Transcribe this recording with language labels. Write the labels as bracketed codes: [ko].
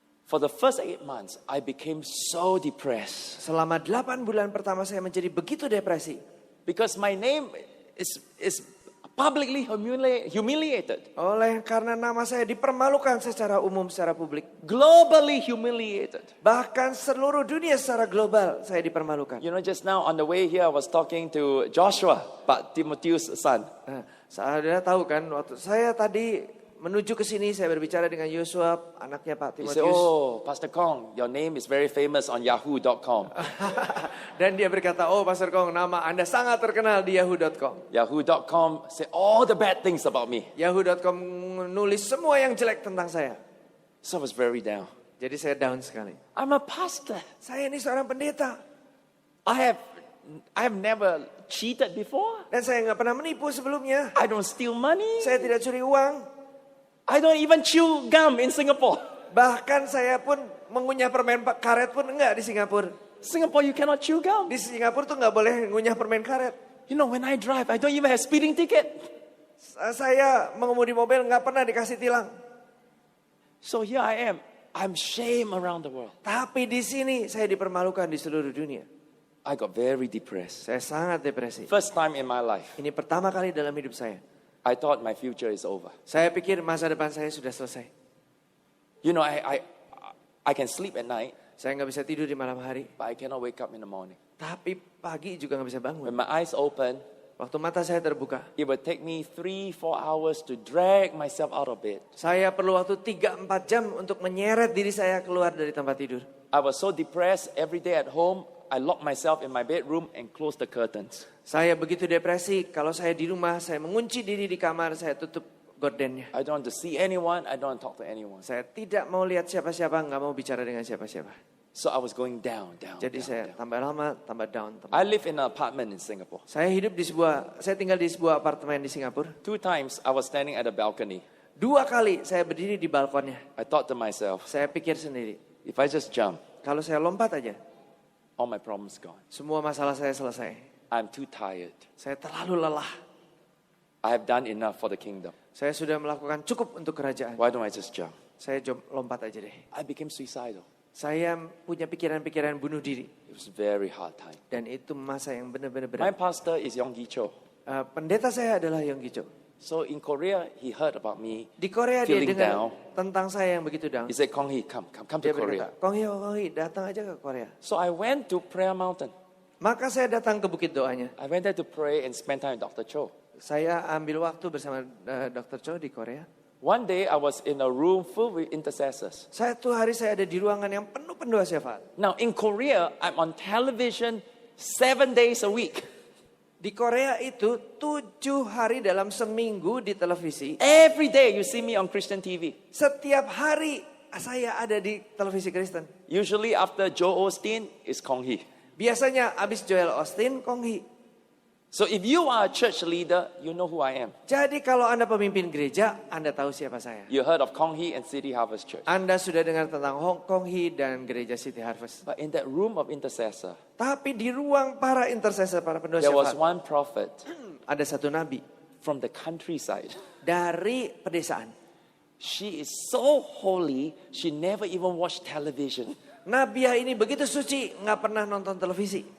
[en] For the first 8 months, I became so depressed. [id] Selama 8 bulan pertama saya menjadi begitu depresi. [en] Because my name is publicly humiliated. [id] Karena nama saya dipermalukan secara umum, secara publik. [en] Globally humiliated. [id] Bahkan seluruh dunia secara global saya dipermalukan. [en] You know, just now on the way here, I was talking to Joshua, Pak Timotheus' son. [id] Saudara tahu kan, waktu saya tadi menuju ke sini, saya berbicara dengan Yosua, anaknya Pak [en] He said, [id] Timotheus. [en] oh, Pastor Kong, your name is very famous on yahoo.com. [id] Dan dia berkata, oh Pastor Kong, nama Anda sangat terkenal di yahoo.com. [en] Yahoo.com said all the bad things about me. [id] Yahoo.com nulis semua yang jelek tentang saya. [en] So I was very down. [id] Jadi saya down sekali. [en] I'm a pastor. [id] Saya ini seorang pendeta. [en] I have never cheated before. [id] Dan saya nggak pernah menipu sebelumnya. [en] I don't steal money. [id] Saya tidak curi uang. [en] I don't even chew gum in Singapore. [id] Bahkan saya pun mengunyah permen karet pun enggak di Singapura. [en] Singapore, you cannot chew gum. [id] Di Singapura tuh nggak boleh ngunyah permen karet. [en] You know, when I drive, I don't even have speeding ticket. [id] Saya mengemudi mobil nggak pernah dikasih tilang. [en] So here I am. I'm shamed around the world. [id] Tapi di sini saya dipermalukan di seluruh dunia. [en] I got very depressed. [id] Saya sangat depresi. [en] First time in my life. [id] Ini pertama kali dalam hidup saya. [en] I thought my future is over. [id] Saya pikir masa depan saya sudah selesai. [en] You know, I can sleep at night, [id] Saya nggak bisa tidur di malam hari, [en] but I cannot wake up in the morning. [id] tapi pagi juga nggak bisa bangun. [en] When my eyes open, [id] Waktu mata saya terbuka, [en] it would take me 3-4 hours to drag myself out of bed. [id] saya perlu waktu 3-4 jam untuk menyeret diri saya keluar dari tempat tidur. [en] I was so depressed every day at home, I locked myself in my bedroom and closed the curtains. [id] Saya begitu depresi, kalau saya di rumah, saya mengunci diri di kamar, saya tutup gordennya. [en] I don't want to see anyone, I don't want to talk to anyone. [id] Saya tidak mau lihat siapa-siapa, nggak mau bicara dengan siapa-siapa. [en] So I was going down. [id] Jadi saya tambah lama, tambah down. [en] I live in an apartment in Singapore. [id] Saya tinggal di sebuah apartemen di Singapura. [en] 2 times I was standing at the balcony. [id] 2 kali saya berdiri di balkonnya. [en] I thought to myself, [id] Saya pikir sendiri, [en] if I just jump, [id] kalau saya lompat aja, [en] all my problems gone. [id] semua masalah saya selesai. [en] I'm too tired. [id] Saya terlalu lelah. [en] I have done enough for the kingdom. [id] Saya sudah melakukan cukup untuk kerajaan. [en] Why don't I just jump? [id] Saya lompat aja deh. [en] I became suicidal. [id] Saya punya pikiran-pikiran bunuh diri. [en] It was a very hard time. [id] Dan itu masa yang benar-benar [en] My [id] berat. [en] pastor is Yonggi Cho. [id] Pendeta saya adalah Yonggi Cho. [en] So in Korea, he heard about me. [id] Di Korea dia [en] Feeling [id] dengar [en] down. [id] tentang saya yang begitu down. [en] He said, Kong Hee, come to [id] Dia [en] Korea. [id] berkata, Kong Hee, datang aja ke Korea. [en] So I went to Prayer Mountain. [id] Maka saya datang ke Bukit Doanya. [en] I went there to pray and spend time with Dr. Cho. [id] Saya ambil waktu bersama Dr. Cho di Korea. [en] One day I was in a room full with intercessors. [id] Satu hari saya ada di ruangan yang penuh pendua syafaat. [en] Now in Korea, I'm on television 7 days a week. [id] Di Korea itu 7 hari dalam seminggu di televisi. [en] Every day you see me on Christian TV. [id] Setiap hari saya ada di televisi Kristen. [en] Usually after Joel Osteen, it's Kong Hee. [id] Biasanya abis Joel Osteen, Kong Hee. [en] So if you are a church leader, you know who I am. [id] Jadi kalau Anda pemimpin gereja, Anda tahu siapa saya. [en] You heard of Kong Hee and City Harvest Church. [id] Anda sudah dengar tentang Kong Hee dan gereja City Harvest. [en] But in that room of intercessor, [id] Tapi di ruang para intercessor, para pendua [en] there was [id] syafaat, [en] one prophet [id] ada satu nabi [en] from the countryside. [id] dari pedesaan. [en] She is so holy, she never even watched television. [id] Nabiah ini begitu suci, nggak pernah nonton televisi.